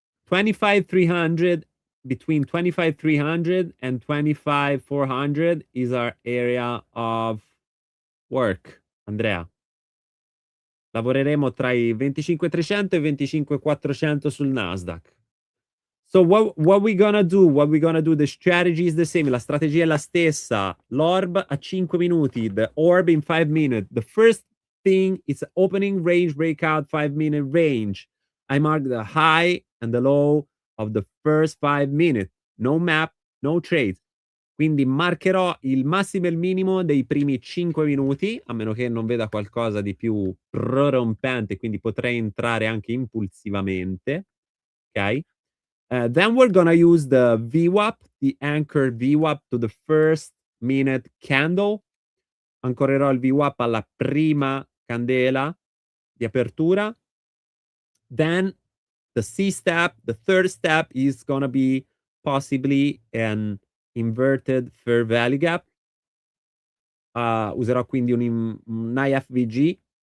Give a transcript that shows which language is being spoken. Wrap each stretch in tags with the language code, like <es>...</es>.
<en>$25 300, between 25 300 and 25 400 is our area of work, Andrea.</en> <it>Lavoreremo tra i 25 300 e 25 400 sul Nasdaq.</it> <en>So what we gonna do? What we gonna do? The strategy is the same.</en> <it>La strategia è la stessa. L'orb a 5 minuti.</it> <en>The orb in 5 minutes. The first thing is opening range breakout 5-minute range. I mark the high and the low of the first 5 minutes. No map, no trades.</en> <it>Quindi marcherò il massimo e il minimo dei primi 5 minuti, a meno che non veda qualcosa di più prorompente, quindi potrei entrare anche impulsivamente. Ok?</it> <en>Then we're gonna use the VWAP, the anchor VWAP to the first minute candle.</en> <it>Ancorerò il VWAP alla prima candela di apertura.</it> <en>Then the C step, the third step is gonna be possibly an inverted fair value gap.</en> <it>Userò quindi un IFVG.</it>